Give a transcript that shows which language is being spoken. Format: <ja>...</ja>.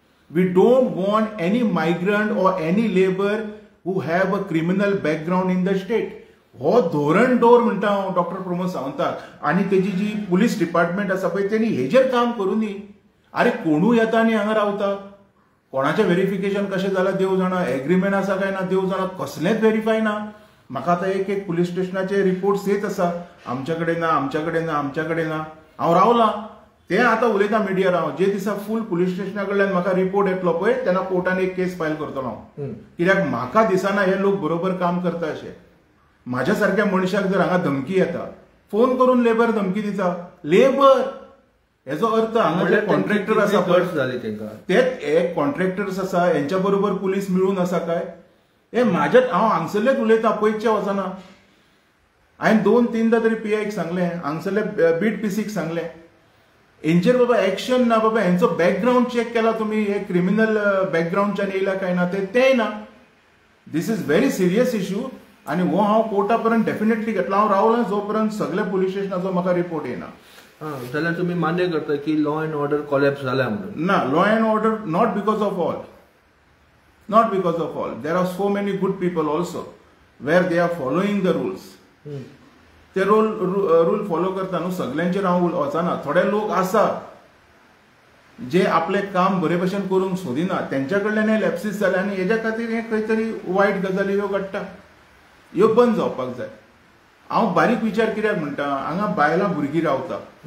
<en>We don't want any migrant or any labor who have a criminal background in the state.</en> <kok>हो धोरण दवर म्हणटा हांव डॉक्टर प्रमोद सावंताक. आनी तेजी जी पुलीस डिपार्टमेंट आसा पळय तेणी हेजेर काम करूं न्ही. अरे कोणूय येता आनी हांगा रावता. कोणाचें व्हेरिफिकेशन कशें जालां देव जाणा, एग्रीमेंट आसा काय ना देव जाणा, कसलेंच व्हेरीफाय ना. म्हाका आतां एक पुलीस स्टेशनाचे रिपोर्ट्स येत आसा आमच्या कडेन ना, आमच्या कडेन ना, आमच्या कडेन ना. हांव रावलां ते आतां उलयता मिडियार. हांव जे दिसा फूल पुलीस स्टेशना कडल्यान म्हाका रिपोर्ट येतलो पळय तेन्ना कोर्टान एक केस फायल करतलो हांव. कित्याक म्हाका दिसना हे लोक बरोबर काम करता अशें. म्हाज्या सारक्या मनशाक जर हांगा धमकी येता, फोन करून लेबर धमकी दिता, लेबर हेजो अर्थ हांगा जे कॉन्ट्रॅक्टर आसा पळय तेच हे कॉन्ट्रॅक्टर्स आसा हेंच्या बरोबर पुलीस मिळून आसा काय. हे म्हाज्या हांव हांगसरलेच उलयता पयसचे वचना. हांवें 2-3दां तरी PIक सांगलें, हांगसरले BTPCक सांगलें. हेंचेर बाबा एक्शन ना. बाबा हेंचो बॅकग्राऊंड चेक केला तुम्ही, हे क्रिमिनल बॅकग्राऊंडच्यान येयला काय ना तेय ना.</kok> <en>this is very serious issue</en> <kok>आनी हो हांव कोर्टा पर्यंत डेफिनेटली घेतला. हांव रावलां जो पर्यंत सगळे पुलीस स्टेशनाचो म्हाका रिपोर्ट येना. जाल्यार तुमी मान्य करता की लॉ अँड ऑर्डर कॉलॅप्स जाल्या म्हणून.</kok> <en>ना, law and order not because of all, not because of all. There are so many good people also where they are following the rules.</en> <kok>ते रूल फॉलो करता न्हू. सगळ्यांचेर हांव वचना. थोडे लोक आसा जे आपले काम बरे भशेन करूंक सोदिना, तेंच्या कडल्यान हे लॅप्सीस जाले आनी हेज्या खातीर हे खंय तरी वायट गजाली ह्यो घडटा. ह्यो बंद जावपाक जाय. हांव बारीक विचार कित्याक म्हणटा, हांगा बायलां भुरगीं रावता.</kok>